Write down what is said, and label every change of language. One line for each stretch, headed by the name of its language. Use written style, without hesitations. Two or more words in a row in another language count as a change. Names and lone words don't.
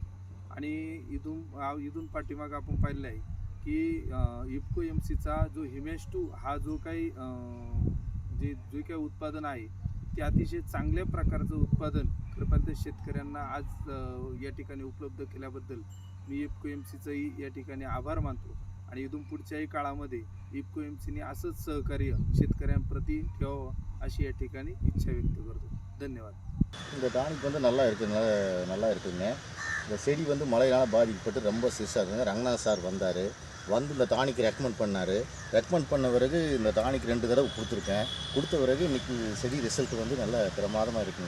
Marathi: आणि इथून पाठीमाग आपण पाहिलं आहे की इफको एमसीचा जो हिमेश2 हा जो काही उत्पादन आहे ते अतिशय चांगल्या प्रकारचं उत्पादन खरं पाहिलं शेतकऱ्यांना आज या ठिकाणी उपलब्ध केल्याबद्दल मी इफको एमसीचंही या ठिकाणी आभार मानतो आणि इथून पुढच्याही काळामध्ये इफको एमसीने असंच सहकार्य शेतकऱ्यांप्रती ठेवावं अशी या ठिकाणी इच्छा व्यक्त करतो। धन्यवाद।
Tamil: இந்த டானிக் வந்து நல்லா இருக்குங்க। இந்த செடி வந்து மழையால் பாதிக்கப்பட்டு ரொம்ப சிஸ்ஸாக இருக்குங்க। ரங்கநாத் சார் வந்தார், வந்து இந்த டானிக் ரெக்கமெண்ட் பண்ண பிறகு இந்த டானிக் 2 தடவை கொடுத்த பிறகு இன்றைக்கி செடி ரிசல்ட் வந்து நல்ல பிரமாதமாக இருக்குங்க।